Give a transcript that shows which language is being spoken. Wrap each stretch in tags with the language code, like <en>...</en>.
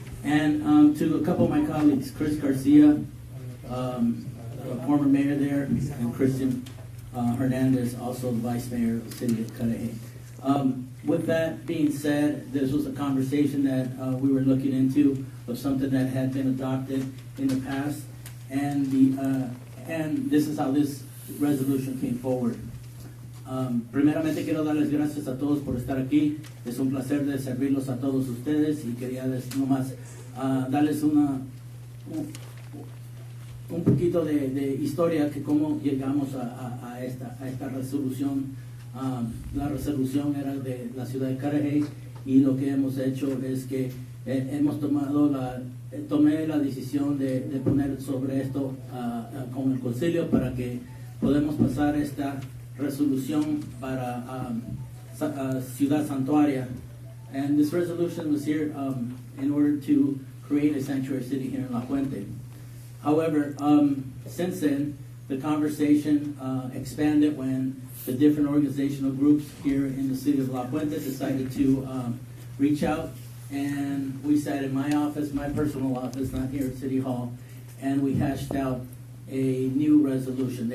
<en>And to a couple of my colleagues, Chris Garcia, former mayor there, and Christian Hernandez, also the vice mayor of the city of Calif. With that being said, this was a conversation that we were looking into of something that had been adopted in the past, and this is how this resolution came forward.</en> <es>Primeramente quiero darles gracias a todos por estar aquí. Es un placer de servirlos a todos ustedes y quería nomás darles un poquito de historia que cómo llegamos a esta resolución. La resolución era de la ciudad de Calif y lo que hemos hecho es que tomé la decisión de poner sobre esto con el concilio para que podamos pasar esta resolución para Ciudad Santuario.</es> <en>And this resolution was here in order to create a sanctuary city here in La Puente. However, since then, the conversation expanded when the different organizational groups here in the city of La Puente decided to reach out, and we sat in my office, my personal office, not here at City Hall, and we hashed out a new resolution.</en>